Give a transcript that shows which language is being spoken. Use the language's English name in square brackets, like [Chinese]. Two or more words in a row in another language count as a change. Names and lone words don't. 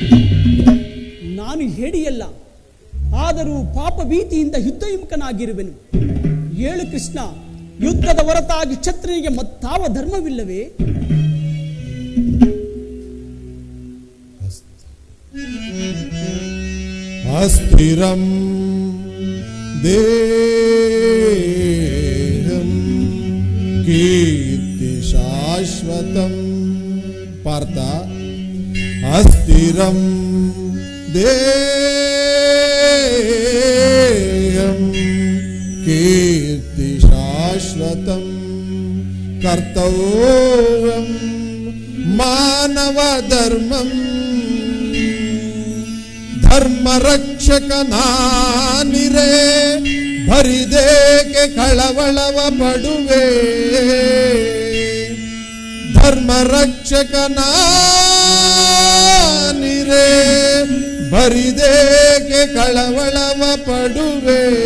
[Kannada] ನಾನು ಹೇಡಿಯಲ್ಲ, ಆದರೂ ಪಾಪ ಭೀತಿಯಿಂದ ಯುದ್ಧವಿಮುಖನಾಗಿರುವೆನು. ಏಳು ಕೃಷ್ಣ, ಯುದ್ಧದ ಹೊರತಾಗಿ ಕ್ಷತ್ರಿಯನಿಗೆ ಮತ್ತಾವ ಧರ್ಮವಿಲ್ಲವೇ? [Sanskrit] ಅಸ್ಥಿರಂ ದೇಹಂ ಕೀರ್ತಿ ಶಾಶ್ವತಂ. ಪಾರ್ಥ, ಅಸ್ಥಿರಂ ದೇಹಂ ಕೀರ್ತಿ ಶಾಶ್ವತಂ ಕರ್ತವ್ಯಂ ಮಾನವ ಧರ್ಮಂ. [Kannada] ಧರ್ಮ ರಕ್ಷಕ ನಾನಿರೇ ಭರಿದೇಕೆ ಕಳವಳವ ಪಡುವೆ. ಧರ್ಮ ರಕ್ಷಕ ನಾನಿರೇ ಭರಿದೇಕೆ ಕಳವಳವ ಪಡುವೆ.